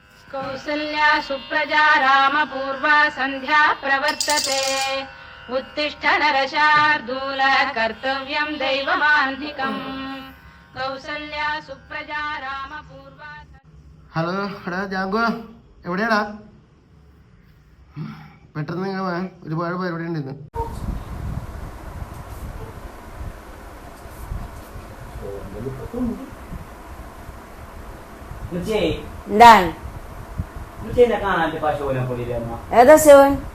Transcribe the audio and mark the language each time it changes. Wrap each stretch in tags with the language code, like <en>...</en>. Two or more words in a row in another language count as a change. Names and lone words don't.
<sa>कौसल्या सुप्रजा रामपूर्वा सन्ध्या प्रवर्तते उत्तिष्ठ नरशार्दूल कर्तव्यं दैवमान्धिकम् कौसल्या सुप्रजा रामपूर्वा.</sa> <ml>ഹലോ എടാ ജാങ്കോ എവിടെയാടാ? പെട്ടെന്ന് ഒരുപാട് പരിപാടി ഉണ്ട് ഇന്ന്. എന്താണ് ഏതാ ശിവൻ?</ml>